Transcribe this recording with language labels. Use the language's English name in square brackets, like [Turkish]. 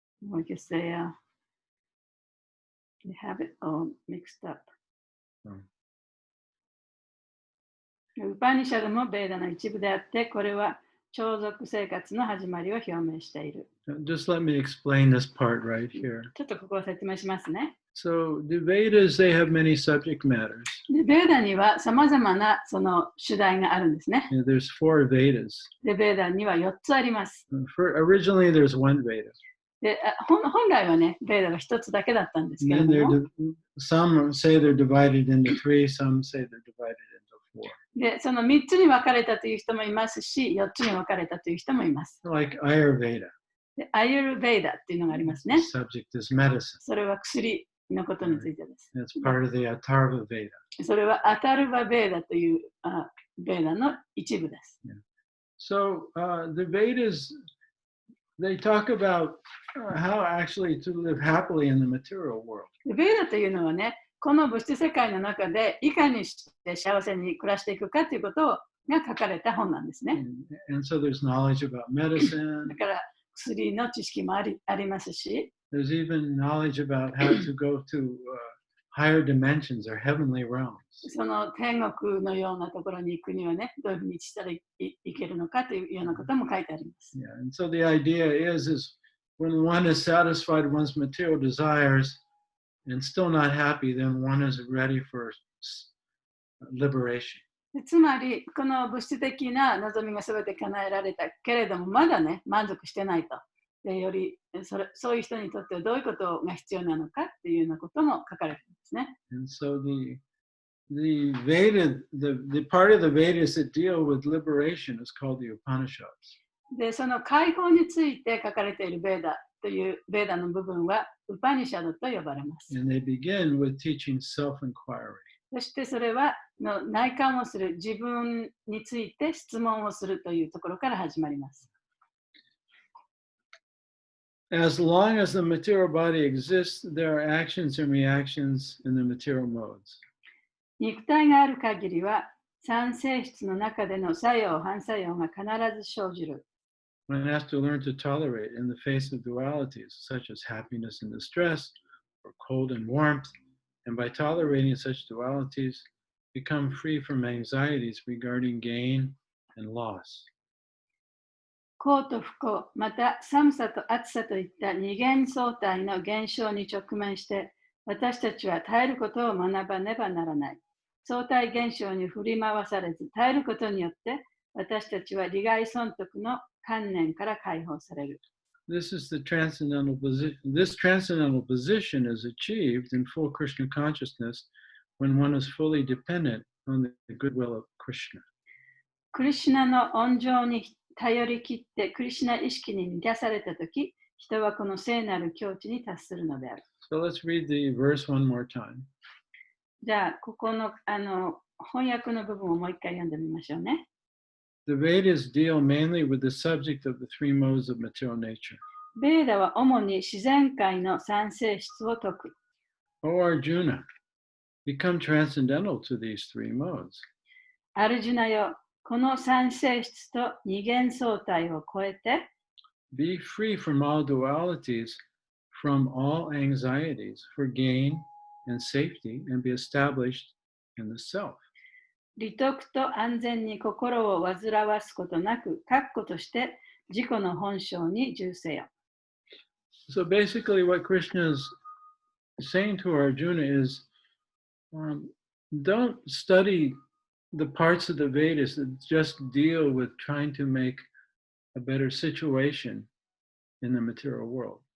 [English] Like you say, they have it all mixed up. [Japanese] ウパニシャドもベーダの一部であって、これは超族生活の始まりを表明している。 [English] Just let me explain this part right here. [Japanese] ちょっとここを説明しますね。 [English] So the Vedas, they have many subject matters. [Japanese] でベーダにはさまざまなその主題があるんですね。 [English] There's 4 Vedas. [Japanese] でベーダには4つあります。 [English] Originally, there's 1 Veda. [Japanese] で本来はね、ベーダが一つだけだったんですけれ [English] And [Japanese] ど [English] then [Japanese] も、 [English] some say they're divided into three, some say they're divided into four. [Japanese] でその3つに分かれたという人もいますし、4つに分かれたという人もいます。 [English] Like Ayurveda. [Japanese] でアユルベーダっていうのがありますね。 [English] The subject is medicine. [Japanese] それは薬のことについてです。 [English] It's part of the Atharva Veda. [Japanese] それはアタルバベーダというベーダの一部です。 [English] So the Vedas, they talk about how actually to live happily in the material world. [Japanese] ベーダというのはね、この物質世界の中でいかにして幸せに暮らしていくかということが書かれた本なんですね。 [English] And so there's knowledge about medicine. [Japanese] だから薬の知識もありますし、 [English] There's even knowledge about how to go to higher dimensions or heavenly realms. [Japanese] その天国のようなところに行くにはね、どういうふうにしたらいけるのかというようなことも書いてあります。 [English] Yeah, and so the idea is when one is satisfied one's material desires and still not happy, then one is ready for liberation. [Japanese] つまり、この物質的な望みが全て叶えられたけれども、まだね、満足してないと。でよりそういう人にとってはどういうことが必要なのかっていうようなことも書かれているんですね。 [English] And so the Veda, the part of the Vedas that deal with liberation is called the Upanishads. [Japanese] で、その解放について書かれているベーダというベーダの部分はウパニシャドと呼ばれます。 [English] And they begin with teaching self-inquiry. [Japanese] そしてそれは内観をする、自分について質問をするというところから始まります。 [English] As long as the material body exists, there are actions and reactions in the material modes. [Japanese] 肉体がある限りは、三性質の中での作用、反作用が必ず生じる。 [English] One has to learn to tolerate in the face of dualities, such as happiness and distress, or cold and warmth, and by tolerating such dualities, become free from anxieties regarding gain and loss. [Japanese] 幸と不幸、また寒さと暑さといった二元相対の現象に直面して、私たちは耐えることを学ばねばならない。相対現象に振り回されず、耐えることによって、私たちは利害損得の観念から解放される。 [English] This transcendental position is achieved in full Krishna consciousness when one is fully dependent on the goodwill of Krishna. [Japanese] クリシュナの恩情に頼り切ってクリシュナ意識に満たされたとき、人はこの聖なる境地に達するのである。 [English] So let's read the verse one more time. [Japanese] じゃあ、ここの翻訳の部分をもう一回読んでみましょうね。 [English] The Vedas deal mainly with the subject of the three modes of material nature. [Japanese] ベーダは主に自然界の三性質を説く。 [English] O Arjuna, become transcendental to these three modes. [Japanese] アルジュナよ、この三性質と二元相対を超えて、 [English] Be free from all dualities, from all anxieties for gain and safety, and be established in the self. [Japanese] 利得と安全に心を煩わすことなく、確固として自己の本性に住せよ。 [English] So basically what Krishna is saying to Arjuna is, don't study the parts of the Vedas that just deal with trying to make a better situation in the material world.